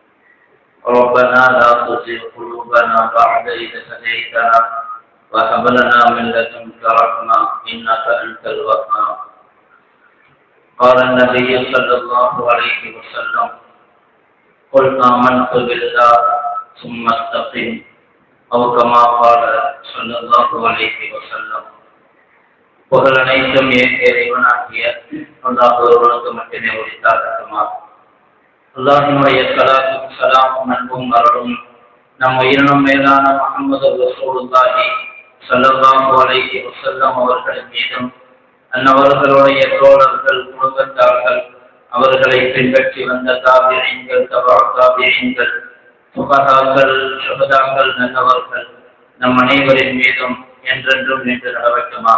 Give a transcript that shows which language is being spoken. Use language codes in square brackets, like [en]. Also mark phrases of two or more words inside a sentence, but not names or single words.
[ar] ربنا لا تزغ قلوبنا بعد إذ هديتنا وهب لنا من لدنك رحمة إنك أنت الوهاب. قال النبي صلى الله عليه وسلم: قل آمنت بالله ثم استقم، أو كما قال صلى الله عليه وسلم. [ta] புகழ் அனைத்தும் இறைவனாகிய அல்லாஹ் ஒருவனுக்கு மட்டுமே உரித்தாகட்டுமா. அல்லாஹ்வினுடைய ஸலாத்தும் ஸலாமும் அன்பும் அருளும் நம் உயிரினும் மேலான முஹம்மது [ar] رسول الله صلى الله عليه وسلم [ta] அவர்களின் மீதும், அன்னவர்களுடைய தோழர்கள், குடும்பத்தார்கள், அவர்களை பின்பற்றி வந்த தாபிஈன்கள், தபஅ-தாபிஈன்கள், ஃபுகஹாக்கள், ஷுஹதாக்கள், நல்லவர்கள் நம் அனைவரின் மீதும் என்றென்றும் நின்று நடக்கட்டுமா.